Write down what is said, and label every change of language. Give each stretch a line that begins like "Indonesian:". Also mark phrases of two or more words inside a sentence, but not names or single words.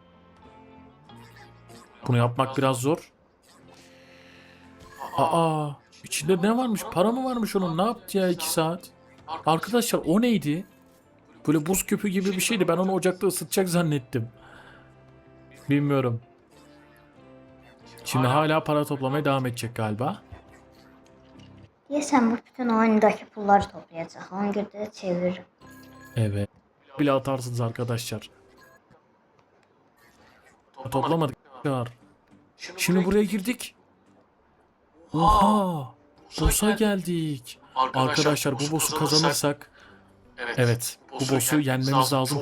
Turkish: Bunu yapmak biraz zor. Aa, içinde ne varmış? Para mı varmış onun? Ne yaptı ya 2 saat? Arkadaşlar o neydi? Böyle buz küpü gibi bir şeydi. Ben onu ocakta ısıtacak zannettim. Bilmiyorum. Şimdi hala para toplamaya devam edecek galiba.
Azerbaijani: Deyəsən bu bütün oyundakı pulları toplayacaq. Ona görə də çeviririm.
Turkish: Evet. Bile atarsınız arkadaşlar. Toplamadık. Şimdi buraya girdik. Oha! Boss'a geldik. Arkadaşlar bu boss'u kazanırsak, evet, bu boss'u yenmemiz lazım.